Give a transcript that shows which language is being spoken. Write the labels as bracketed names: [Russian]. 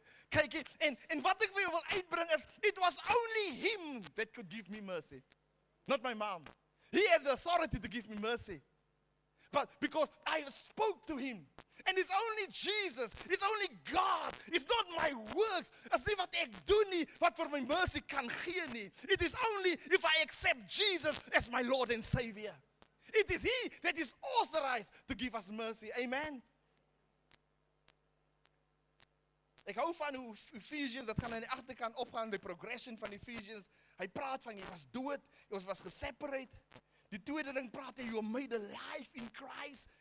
[Afrikaans] Kyk, en wat ek vir jou wil uitbring is, [English] it was only him that could give me mercy. Not my mom. He had the authority to give me mercy. But because I spoke to him. And it's only Jesus, it's only God, it's not my works. [Afrikaans] As nie wat ek doen nie, wat vir my mercy kan gee nie. [English] It is only if I accept Jesus as my Lord and Savior. It is he that is authorized to give us mercy. Amen. [Afrikaans] Ek hou van hoe Ephesians, dat gaan aan die agterkant opgaan, die progression van Ephesians. Hy praat van, jy was dood, jy was geseparate. Die tweede ding praat hy, [English] you are made alive in Christ.